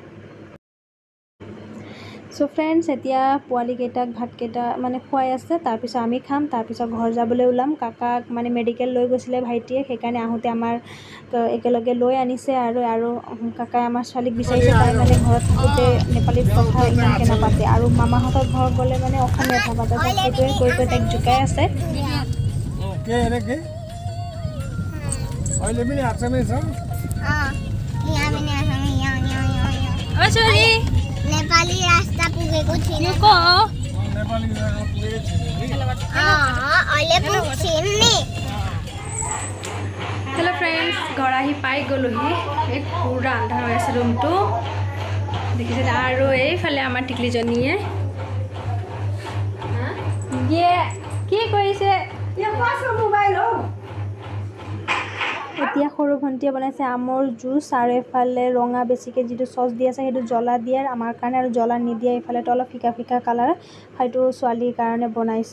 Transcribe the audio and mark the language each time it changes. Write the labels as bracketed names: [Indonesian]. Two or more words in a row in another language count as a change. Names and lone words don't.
[English] so friends [Assamese] এতিয়া পোৱালীকেইটাক ভাতকেইটা মানে খুৱাই আছে তাৰপিছত আমি খাম তাৰপিছত ঘৰ যাবলৈ ওলাম। কাকাক মানে মেডিকেল লৈ গৈছিলে ভাইটিয়ে সেইকাৰণে আহোঁতে আমাৰ একেলগে লৈ আনিছে আৰু কাকাই আমাৰ ছোৱালীক বিচাৰিছে তাই মানে ঘৰত থাকোঁতে নেপালীত কথা ইমানকৈ নাপাতে আৰু মামাহঁতৰ ঘৰত গ'লে মানে অসমীয়াত নাপাতে তাক সেইটোৱে কৈ কৈ তাইক জোকাই আছে। [Nepali] नेपाली रास्ता पुगेको छैन नेपाली रास्ता पुगेको छैन नि। [English] hello friends [Assamese] घर आহি পাই গ'লোহি এক পুৰা আন্ধাৰ হৈ আছে ৰুমটো দেখিছে আৰু এইফালে আমাৰ টিকলিজনীয়ে কি কৰিছে মোবাইল এতিয়া সৰু ভণ্টিয়ে বনাইছে আমৰ জুচ আৰু এফালে ৰঙা বেছিকৈ যিটো চচ দি আছে সেইটো জ্বলা দিয়াৰ আমাৰ কাৰণে আৰু জ্বলা নিদিয়া এইফালেতো অলপ ফিকা ফিকা কালাৰ সেইটো ছোৱালীৰ কাৰণে বনাইছে।